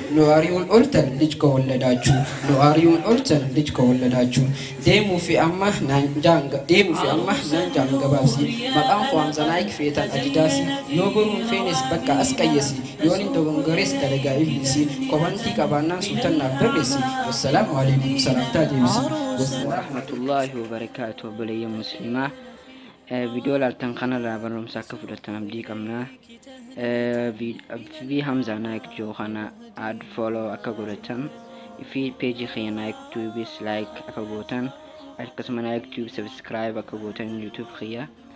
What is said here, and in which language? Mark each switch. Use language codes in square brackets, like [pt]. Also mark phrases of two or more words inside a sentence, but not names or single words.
[om] Nu ari'uun oltan lij ka walladaachuu. Nu ari'uun oltan lij ka walladaachuu. Deemuu fi amma naan jaanga-, deemuu fi amma naan jaan gabaabsi. Maqaan koo Hamza Naayik feetan Adidaasi. Yoo goruun feenes bakka as qayyasi. Yoon hin dogongorees dalagaa iblisi. Kobantii qabaannaan suutan naaf barreessi. [ar] والسلام عليكم. [om] Salaamtaa deebisi. [ar] ورحمة الله وبركاته. [om] Obboleeyyan Muslimaa. Eh, viidiyoo laaltan kanarraa barnoomsa akka fudhattan abdii qabna. Eh, vi-, fi Hamza Naik Joo kana [en] add follow [om] akka godhatan. Fi page kiyya Naik Tubes like akka gootan. Akkasuma Naik Tube subscribe akka gootan YouTube kiyya.